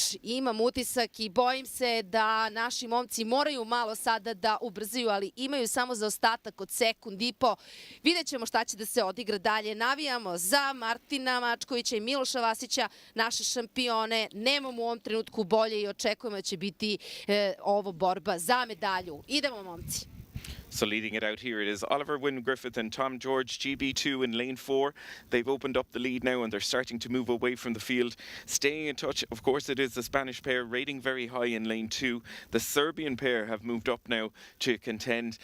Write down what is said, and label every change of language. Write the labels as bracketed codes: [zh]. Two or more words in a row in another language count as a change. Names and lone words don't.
[sr] Imam utisak i bojim se da naši momci moraju malo sada da ubrzaju, ali imaju samo zaostatak od sekund i po. Vidjet ćemo šta će da se odigra dalje. Navijamo za Martina Mačkovića i Miloša Vasića, naše šampione. Nemamo u ovom trenutku bolje i očekujemo da će biti ovo borba za medalju. Idemo, momci. [en] So leading it out here, it is Oliver Wynne-Griffith and Tom George, GB2 in lane 4. They've opened up the lead now and they're starting to move away from the field. Staying in touch, of course, it is the Spanish pair rating very high in lane 2. The Serbian pair have moved up now to contend.